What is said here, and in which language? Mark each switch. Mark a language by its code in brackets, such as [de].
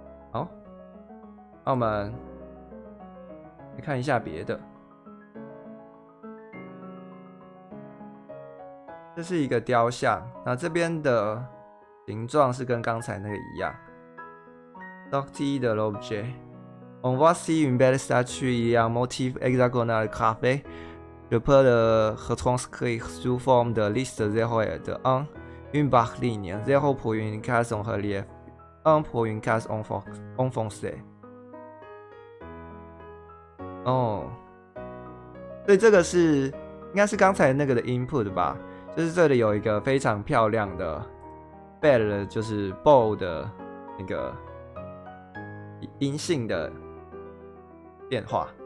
[zh] 好，那我们来看一下别的。这是一个雕像，那这边的形状是跟刚才那个一样。 [fr] Sortie de l'objet. On voit ici une belle statue et un motif hexagonal gravé. Je peux le retranscrire sous forme de liste 0 et de 1. Une barre ligne, 0 pour une case en relief, 1 pour une case enfoncée. [zh] 哦，所以这个是应该是刚才那个的 input 吧？就是这里有一个非常漂亮的 bell， 就是 bow 的那个阴性的变化。